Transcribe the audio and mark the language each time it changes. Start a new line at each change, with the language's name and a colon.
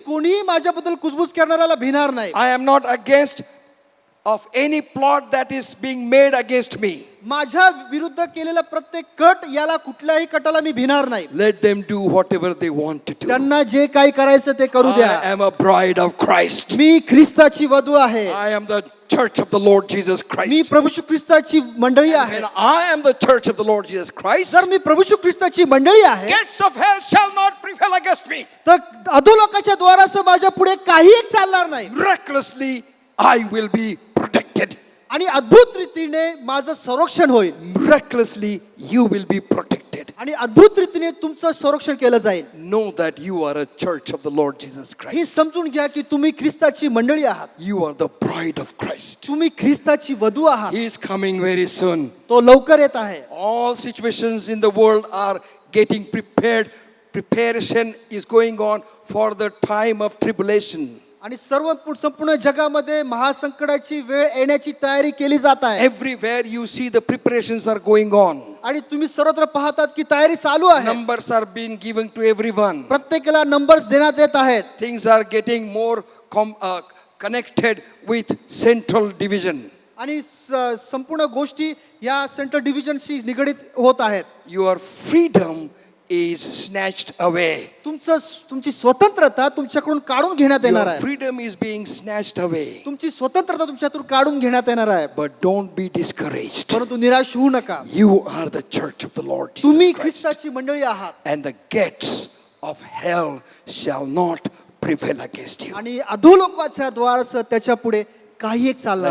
Marathi: कोणीही माझ्याबद्दल कुजबुज करणाऱ्याला भिणार नाही.
English: I am not against of any plot that is being made against me.
Marathi: माझ्या विरुद्ध केलेला प्रत्येक कट, याला कुठल्याही कटाला मी भिणार नाही.
English: Let them do whatever they want to do.
Marathi: त्यांना जे काही करायचं ते करू
English: I
Marathi: द्या.
English: am a bride of Christ.
Marathi: मी ख्रिस्ताची वधू आहे.
English: I am the church of the Lord Jesus
Marathi: मी
English: Christ.
Marathi: प्रभू येशू ख्रिस्ताची मंडळी आहे.
English: And I am the church of the Lord Jesus Christ.
Marathi: जर मी प्रभू येशू ख्रिस्ताची मंडळी आहे,
English: Gates of hell shall not prevail against me.
Marathi: तर अधोलोकाच्या द्वाराचं माझ्या पुढे काही एक चालणार नाही.
English: Miraculously, I will be protected.
Marathi: आणि अद्भुत रीतीने माझं संरक्षण होईल.
English: Miraculously, you will be protected.
Marathi: आणि अद्भुत रीतीने तुमचं संरक्षण केलं जाईल.
English: Know that you are a church of the Lord Jesus
Marathi: हे
English: Christ.
Marathi: समजून घ्या की तुम्ही ख्रिस्ताची मंडळी आहात.
English: You are the bride of Christ.
Marathi: तुम्ही ख्रिस्ताची वधू आहात.
English: He is coming very soon.
Marathi: तो लवकर येत आहे.
English: All situations in the world are getting prepared. Preparation is going on for the time of tribulation.
Marathi: आणि संपूर्ण जगामध्ये महासंकटाची वेळ येण्याची तयारी केली जात आहे.
English: Everywhere you see the preparations are going on.
Marathi: आणि तुम्ही सर्वत्र पाहतात की तयारी चालू आहे.
English: Numbers are being given to everyone.
Marathi: प्रत्येकाला नंबर्स देण्यात येत आहेत.
English: Things are getting more connected with central division.
Marathi: आणि संपूर्ण गोष्टी या सेंट्रल डिव्हिजनशी निगडीत होत आहेत.
English: Your freedom is snatched away.
Marathi: तुमची स्वतंत्रता तुमच्याकडून काढून घेण्यात येणार
English: Your
Marathi: आहे.
English: freedom is being snatched away.
Marathi: तुमची स्वतंत्रता तुमच्यातून काढून घेण्यात येणार आहे.
English: But don't be discouraged.
Marathi: परंतु निराश होऊ नका.
English: You are the church of the Lord
Marathi: तुम्ही
English: Jesus Christ.
Marathi: ख्रिस्ताची मंडळी आहात.
English: And the gates of hell shall not prevail against you.
Marathi: आणि अधोलोकाच्या द्वाराचं त्याच्या पुढे काही एक चालणार